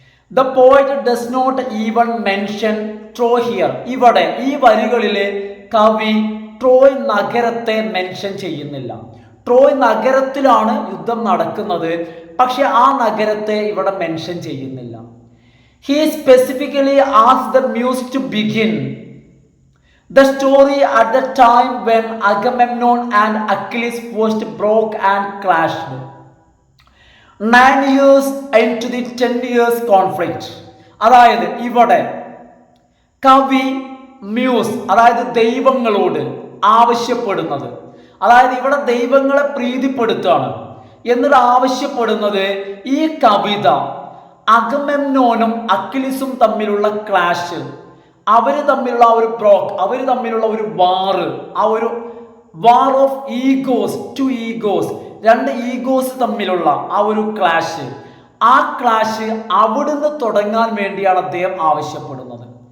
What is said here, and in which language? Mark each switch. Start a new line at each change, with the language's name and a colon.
English: The poet does not even mention Troy here.
Malayalam: ഇവിടെ ഈ വരികളിലെ കവി ട്രോയ് നഗരത്തെ മെൻഷൻ ചെയ്യുന്നില്ല. ട്രോയ് നഗരത്തിലാണ് യുദ്ധം നടക്കുന്നത്, പക്ഷെ ആ നഗരത്തെ ഇവിടെ മെൻഷൻ ചെയ്യുന്നില്ല.
English: He specifically asked the muse to begin the story at the time when Agamemnon and Achilles first broke and clashed, 9 years into the 10 years conflict.
Malayalam: അതായത് ഇവിടെ കവി മ്യൂസ്, അതായത് ദൈവങ്ങളോട് ആവശ്യപ്പെടുന്നത്, അതായത് ഇവിടെ ദൈവങ്ങളെ പ്രീതിപ്പെടുത്തുകയാണ്. എന്നിട്ട് ആവശ്യപ്പെടുന്നത് ഈ കവിത അഗമെമ്നോനും അക്കിലിസും തമ്മിലുള്ള ക്ലാഷ്, അവർ തമ്മിലുള്ള ഒരു ബ്രോക്ക്, അവർ തമ്മിലുള്ള ഒരു വാറ്, ആ ഒരു
English: war of egos, two egos,
Malayalam: രണ്ട് ഈഗോസ് തമ്മിലുള്ള ആ ഒരു ക്ലാഷ്, ആ ക്ലാഷ് അവിടുന്ന് തുടങ്ങാൻ വേണ്ടിയാണ് അദ്ദേഹം ആവശ്യപ്പെടുന്നത്.